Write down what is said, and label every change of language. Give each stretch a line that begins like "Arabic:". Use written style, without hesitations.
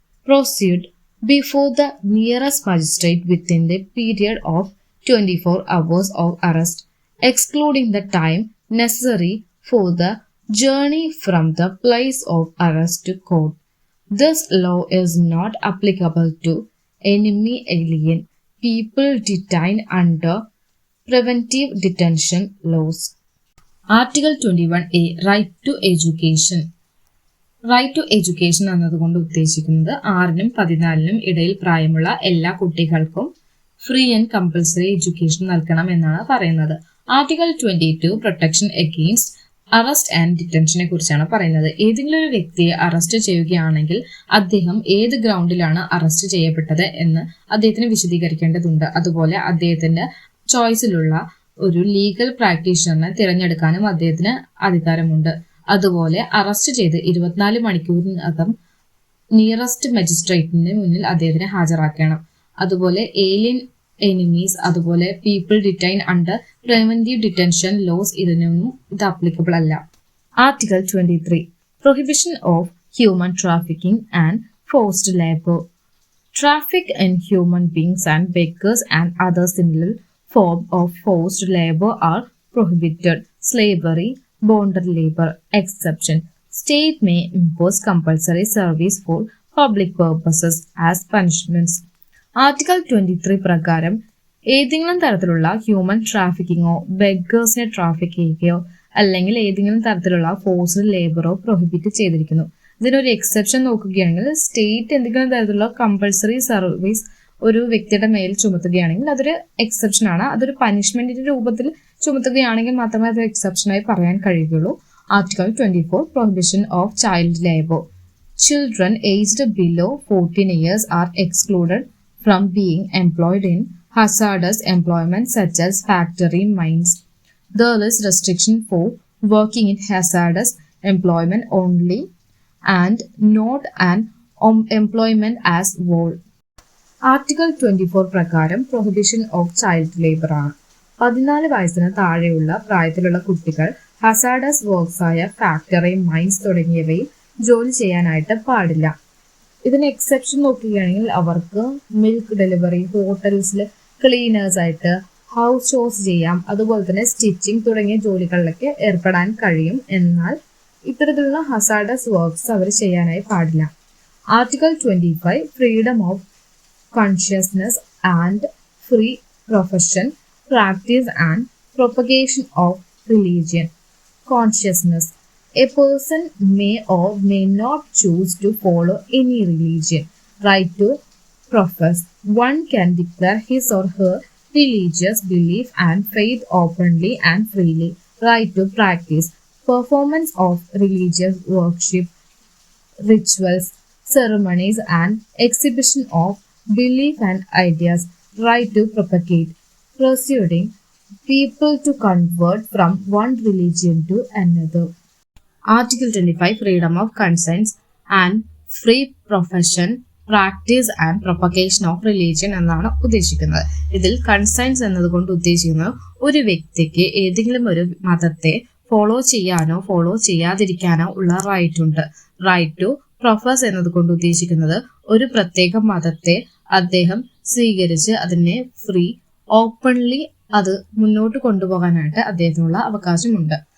English: Proceed before the nearest magistrate within the period of 24 hours of arrest, excluding the time necessary for the journey from the place of arrest to court. This law is not applicable to enemy alien people detained under preventive detention laws. Article 21A Right to Education.
Malayalam: Right to education എന്നതുകൊണ്ട് ഉദ്ദേശിക്കുന്നത് 6-നും 14-നും ഇടയിൽ പ്രായമുള്ള എല്ലാ കുട്ടികൾക്കും free and compulsory education നൽകണം എന്നാണ് പറയുന്നത്.
English: article 22 protection against arrest and ഡിറ്റൻഷനെ
Malayalam: കുറിച്ചാണ് പറയുന്നത്. ഏതെങ്കിലും ഒരു വ്യക്തിയെ അറസ്റ്റ് ചെയ്യുകയാണെങ്കിൽ അദ്ദേഹം ഏത് ഗ്രൗണ്ടിലാണ് അറസ്റ്റ് ചെയ്യപ്പെട്ടത് എന്ന് അദ്ദേഹത്തിന് വിശദീകരിക്കേണ്ടതുണ്ട്. അതുപോലെ അദ്ദേഹത്തിന്റെ ചോയ്സിലുള്ള ഒരു ലീഗൽ പ്രാക്ടീഷണറിനെ തിരഞ്ഞെടുക്കാനും അദ്ദേഹത്തിന് അധികാരമുണ്ട്. അതുപോലെ അറസ്റ്റ് ചെയ്ത് 24 മണിക്കൂറിനകം നിയറസ്റ്റ് മജിസ്ട്രേറ്റിന് മുന്നിൽ അദ്ദേഹത്തിനെ ഹാജരാക്കണം.
English: അതുപോലെ alien enemies, അതുപോലെ people detain under preventive detention laws
Malayalam: ഇതിനൊന്നും ഇത് അപ്ലിക്കബിൾ അല്ല.
English: Article 23 prohibition of human trafficking and forced labour. Traffic in human beings and beggars and other similar form of forced labor are prohibited. Slavery, bonded labor exception. State may impose compulsory service for public purposes as punishments.
Malayalam: Article 23 പ്രകാരം ഏതെങ്കിലും തരത്തിലുള്ള human ട്രാഫിക്കിങ്ങോ ബെഗേഴ്സിനെ traffic ചെയ്യുകയോ അല്ലെങ്കിൽ ഏതെങ്കിലും തരത്തിലുള്ള forced ലേബറോ prohibit ചെയ്തിരിക്കുന്നു. ഇതിനൊരു exception നോക്കുകയാണെങ്കിൽ സ്റ്റേറ്റ് എന്തെങ്കിലും തരത്തിലുള്ള കമ്പൾസറി സർവീസ് ഒരു വ്യക്തിയുടെ മേൽ ചുമത്തുകയാണെങ്കിൽ അതൊരു എക്സെപ്ഷൻ ആണ്. അതൊരു പനിഷ്മെന്റിന്റെ രൂപത്തിൽ ചുമത്തുകയാണെങ്കിൽ മാത്രമേ അത് എക്സെപ്ഷനായി പറയാൻ കഴിയുകയുള്ളൂ.
English: Article 24 prohibition of child labour. Children aged below 14 years are excluded from being employed in hazardous employment such as factory mines. There is restriction for working in hazardous employment only and not an employment as whole. Article 24 പ്രകാരം prohibition of child labour ആണ്.
Malayalam: 14 വയസ്സിന് താഴെയുള്ള പ്രായത്തിലുള്ള കുട്ടികൾ hazardous works ആയ factory, mines തുടങ്ങിയവയിൽ ജോലി ചെയ്യാനായിട്ട് പാടില്ല. ഇതിന് എക്സെപ്ഷൻ നോക്കുകയാണെങ്കിൽ അവർക്ക് മിൽക്ക് ഡെലിവറി, ഹോട്ടൽസിൽ ക്ലീനേഴ്സ് ആയിട്ട് ഹൗസ് ഷോസ് ചെയ്യാം, അതുപോലെ തന്നെ സ്റ്റിച്ചിങ് തുടങ്ങിയ ജോലികളിലൊക്കെ ഏർപ്പെടാൻ കഴിയും. എന്നാൽ ഇത്തരത്തിലുള്ള ഹസാഡസ് വർക്ക്സ് അവർ ചെയ്യാനായി പാടില്ല.
English: Article 25 freedom of consciousness and free profession, practice and propagation of religion. Consciousness A person may or may not choose to follow any religion. Right to profess. One can declare his or her religious belief and faith openly and freely. Right to practice. Performance of religious worship, rituals, ceremonies, and exhibition of belief and ideas. Right to propagate. Persuading people to convert from one religion to another. Article 25 Freedom of Conscience and Free Profession, Practice and Propagation of Religion
Malayalam: എന്നാണ് ഉദ്ദേശിക്കുന്നത്. ഇതിൽ conscience എന്നതുകൊണ്ട് ഉദ്ദേശിക്കുന്നത് ഒരു വ്യക്തിക്ക് ഏതെങ്കിലും ഒരു മതത്തെ ഫോളോ ചെയ്യാനോ ഫോളോ ചെയ്യാതിരിക്കാനോ ഉള്ള റൈറ്റ് ഉണ്ട്. റൈറ്റ് ടു പ്രൊഫസ് എന്നതുകൊണ്ട് ഉദ്ദേശിക്കുന്നത് ഒരു പ്രത്യേക മതത്തെ അദ്ദേഹം സ്വീകരിച്ച് അതിനെ ഫ്രീ ഓപ്പൺലി അത് മുന്നോട്ട് കൊണ്ടുപോകാനായിട്ട് അദ്ദേഹത്തിനുള്ള അവകാശമുണ്ട്.